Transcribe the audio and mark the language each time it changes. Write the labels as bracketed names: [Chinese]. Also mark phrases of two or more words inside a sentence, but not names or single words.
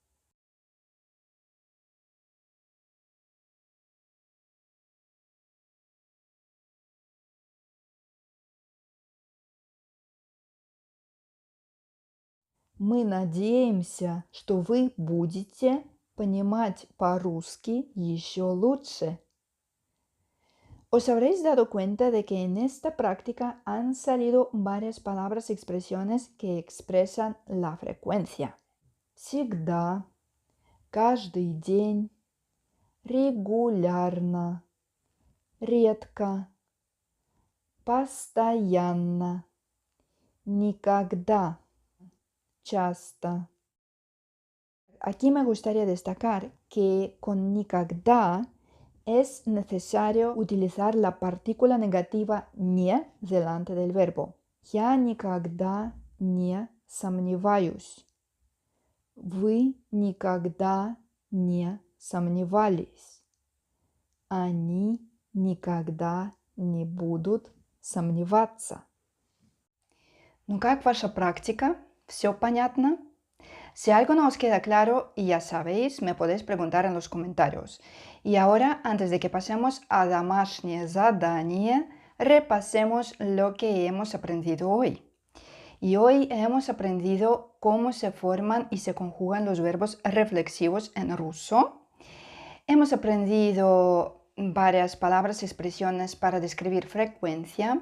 [Russian] Мы надеемся, что вы будете понимать по-русски еще лучше. [Spanish] Os habréis dado cuenta de que en esta práctica han salido varias palabras y expresiones que expresan la frecuencia. [Russian] Всегда, каждый день, регулярно, редко, постоянно, никогда, часто. [Spanish] Aquí me gustaría destacar que con никогда es necesario utilizar la partícula negativa не delante del verbo. [Russian] Я никогда не сомневаюсь. Вы никогда не сомневались. Они никогда не будут сомневаться. Ну как ваша практика? ¿Все понятно? [Spanish] Si algo no os queda claro, ya sabéis, me podéis preguntar en los comentarios. Y ahora, antes de que pasemos a [Russian] домашнее задание, [Spanish] repasemos lo que hemos aprendido hoy. Y hoy hemos aprendido cómo se forman y se conjugan los verbos reflexivos en ruso. Hemos aprendido varias palabras y expresiones para describir frecuencia.